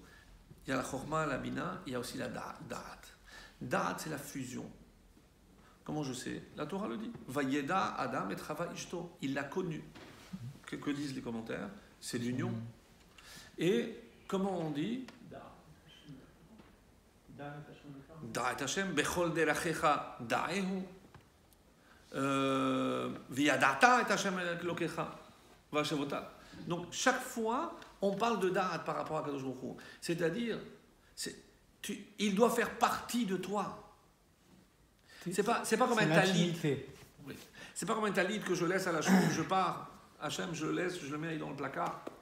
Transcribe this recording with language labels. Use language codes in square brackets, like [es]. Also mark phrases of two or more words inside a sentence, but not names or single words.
[fr] Il y a la Chorma, la Bina, il y a aussi la Da'at. Da'at, c'est la fusion. Comment je sais? La Torah le dit. [he] וידע אדם את חוה אשתו. [fr] Il l'a connu. Que disent les commentaires? C'est l'union. Et comment on dit? [he] דעת השם בכל דרכיך דעהו. וידעת את השם אלוהיך והשבות. [fr] Donc chaque fois, on parle de Da'at par rapport à [he] קדוש ברוך הוא. [fr] C'est-à-dire, il doit faire partie de toi. C'est pas comme un talit. Oui. C'est pas comme un talit que je laisse à la chambre, je pars. Hachem, je le laisse, je le mets dans le placard.